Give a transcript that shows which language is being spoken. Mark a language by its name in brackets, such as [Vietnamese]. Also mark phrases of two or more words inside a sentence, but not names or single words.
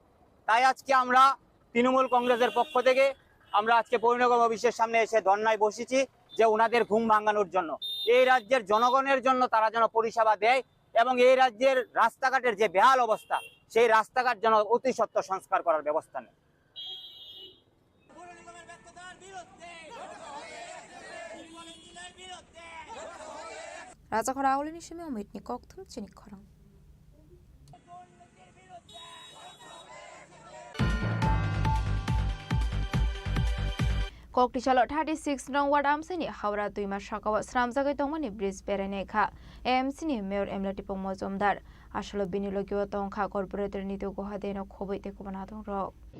[Bangla] তাই আজকে আমরা তৃণমূল কংগ্রেসের পক্ষ থেকে আমরা আজকে পৌর নিগম অফিসের সামনে এসে ধর্নায় বসেছি, যে ওনাদের ঘুম ভাঙানোর জন্য, এই রাজ্যের জনগণের জন্য তারা যেন পরিষেবা দেয়, এবং এই রাজ্যের রাস্তাঘাটের যে বেহাল অবস্থা সেই রাস্তাঘাট যেন অতি সত্বর সংস্কার করার ব্যবস্থা নেয়। [Kok Borok] Raja Khorang ni shimi omit ni kokthum Chini Khorang. Kokti chalo 36 nong ward amsi ni Hawra 2 mas sakawa sramjagai tongmani bridge berene kha AMC ni mayor Emlati Pomojomdar ashalo binilogio tongkha corporator ni to goha deno khoboi te kubana dong rok.